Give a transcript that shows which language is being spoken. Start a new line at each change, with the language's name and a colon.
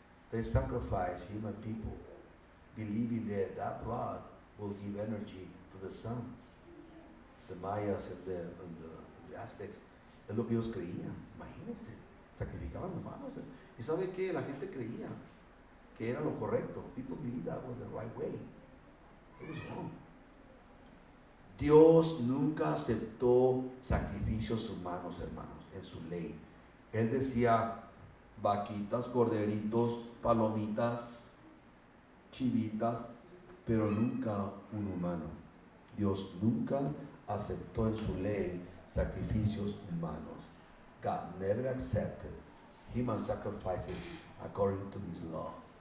English: They sacrifice human people, believing that blood will give energy to the sun. The Mayas and the Aztecs,
Spanish: es lo que ellos creían. Imagínense, sacrificaban humanos. ¿Y sabe qué? La gente creía que era lo correcto.
English: People believed that was the right way. It was wrong.
Spanish: Dios nunca aceptó sacrificios humanos, hermanos, en su ley. Él decía, vaquitas, corderitos, palomitas, chivitas, pero nunca un humano. Dios nunca aceptó en su ley sacrificios humanos.
English: God never accepted human sacrifices according to his law.